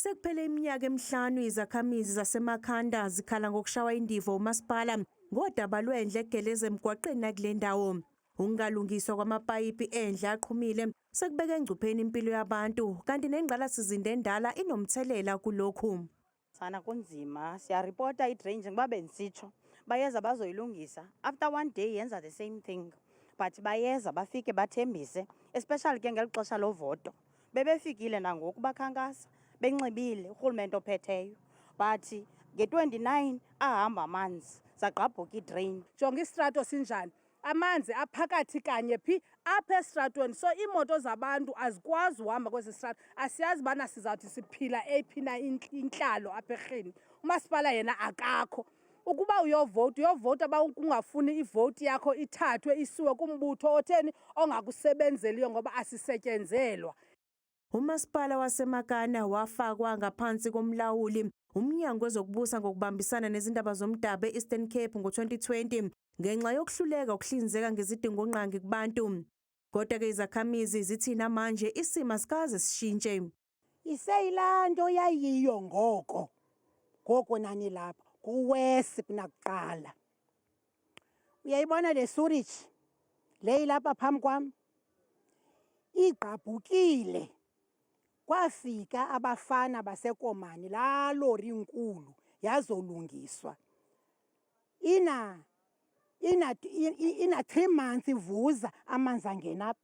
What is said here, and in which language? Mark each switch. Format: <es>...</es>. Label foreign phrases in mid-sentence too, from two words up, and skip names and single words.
<zu>Sekuphele iminyaka emihlanu izakhamizi zasemakhanda zikhala ngokushawa indivo umasipala ngodaba lwendle egeleza emgwaqeni nakule ndawo. Ukungalungiswa kwamapayipi endle aqhumile sekubeka engcupheni impilo yabantu kanti nengqalasizinda endala inomthelela kulokhu.</zu> <xh>Sana kunzima siyaripota i-drainage ngoba bendisitsho bayeza bazoyilungisa</xh> <en>after one day</en> <xh>yenza</xh> <en>the same thing</en> <xh>but bayeza bafike bathembise especially ke ngeli xesha lovoto bebefikile nangoku bakhankasa benxibile urhulumente ophetheyo but nge-29 ahamba amanzi zagqabhuka idrain. Jonga istrato sinjani, amanzi aphakathi kanye phi apha estratweni, so iimoto zabantu azikwazi uhamba kwezi strato. Asiyazi bana sizawuthi siphila eyiphi na intlalo apha erhini. Umasipala yena akakho. Ukuba uyovota kungafuni ivoti yakho ithathwe isiwe kumbutho otheni ongakusebenzeliyo ngoba asisetyenzelwa.</xh> <zu>Umasipala waseMakana wafakwa ngaphansi komlawuli umnyango wezokubusa ngokubambisana nezindaba zomdabu e-Eastern Cape ngo-2020 ngenxa yokuhluleka ukuhlinzeka ngezidingonqangi kubantu. Kodwa-ke izakhamizi zithi namanje isimo asikaze sishintshe.</zu> <xh>Iseyilaa nto yayiyo ngoko nani lapha kuwesi kunakuqala. Uyayibona le sewage le ilapha phambi kwam igqabhukile. Kwafika abafana baseKomani laa lori inkulu yazolungiswa. Ina 3 months ivuza amanzi angena apha.</xh>